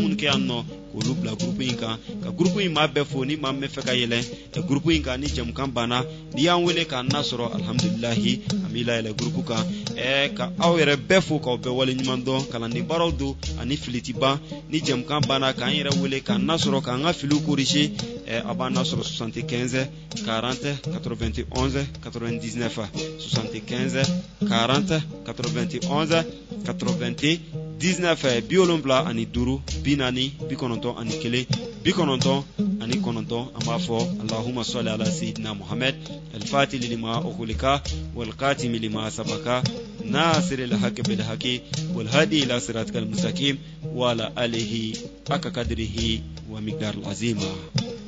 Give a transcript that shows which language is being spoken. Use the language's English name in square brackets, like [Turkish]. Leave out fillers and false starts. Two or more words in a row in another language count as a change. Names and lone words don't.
[Bambara] minnu kɛ yan nɔ k'olu bila groupe in kan ka groupe in maa bɛɛ fo ni maa min bɛ fɛ ka yɛlɛn groupe in kan ni jɛmukan banna n'i y'an wele k'an nasɔrɔ alhamdulilahi an b'i layɛlɛn groupe kan ka aw yɛrɛ bɛɛ fo k'aw bɛɛ wale ɲuman dɔn kalanden baaraw don ani fili ti ban ni jɛmukan banna k'an yɛrɛ wele k'an nasɔrɔ k'an ka filiw corriger a b'an nasɔrɔ 75 40 91 99 75 40 91 99 75 ani 5 40 91 ani 1 90 ani 9 an b'a fɔ [Arabic] اللهم صل على سيدنا محمد الفاتح لما أغلق والخاتم لما سبق ناصر الحق بالحق والهادي إلى صراطك المستقيم وعلى آله حق قدره ومقدار العظيم.